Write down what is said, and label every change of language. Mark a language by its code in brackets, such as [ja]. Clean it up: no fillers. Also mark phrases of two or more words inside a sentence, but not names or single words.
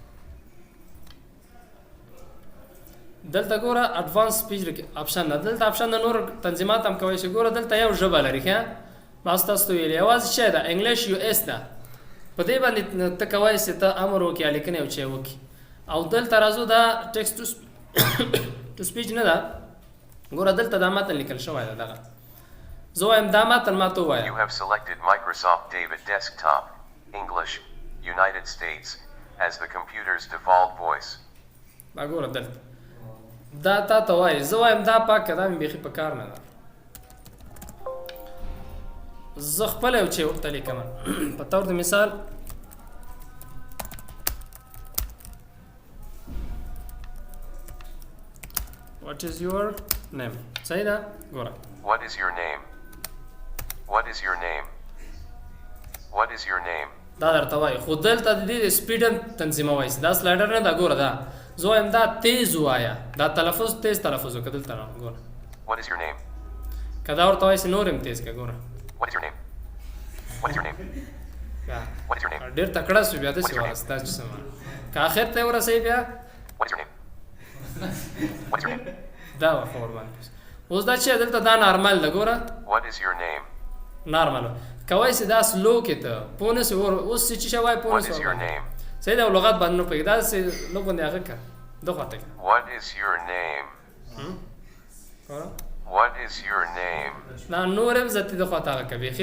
[ps] دلته ګوره [en] advanced speech option [ps] ده دلته اپشن د نور تنظیمات هم کولی شي ګوره دلته یو ژبه لري ښه ما ستاسو ته ویلي یوازې شی ده [en] English US [ps] ده په دې باندې ته کولی شي ته امر وکړې یا لیکنه یو شی وکړي او دلته راځو دا [en] text to speech [ps] نه ده ګوره دلته دا متن لیکل شوی ده دغه زه وایم دا متن ما ته ووایه [en] You have selected Microsoft David Desktop, English, United States, as the computer's default voice. [ps] دا ګوره دلته دا تا ته وایي زه وایم دا پاکه دا مې بیخي په کار نه ده زه خپله یو چې ورته لیکم په طور د مثال [en] What is your name? [ps] صحیح ده ګوره [en] What is your name? What is your name? What is your name? [ps] دا درته وایي خو دلته د دې سپیډ هم تنظیموئ دا سلایډر نه ده ګوره دا زه وایم دا تیز ووایه دا تلفظ تیز تلفظ وکړه دلته ګوره [en] What is your name? [ps] که دا ورته وایي چې نور هم تیز کړه ګوره [en] What is your name? What is your name? What is your name? [ps] ډېر تکړه شو بیا داسې ورسته چې څه که آخر ته یې ورسوي بیا [en] What is your name? What is your name? [ps] دا به ښه ورباندې اوس دا چې دلته دا نارمل ده ګوره [en] What is your name? [ps] نارمل کولی شي دا سلو کې ته پوه نه شي اوس چې شی وایي پوه [en] What [ps] نه [en] is [ps] شي [en] your name? [ps] صحیح ده لغت باندې نه پوهېږي داسې لږ باندې هغه کړه ده خواته کړه [en] What is your name? What is your name? [ps] دا نور هم زه ته ده خواته هغه کوي بیخي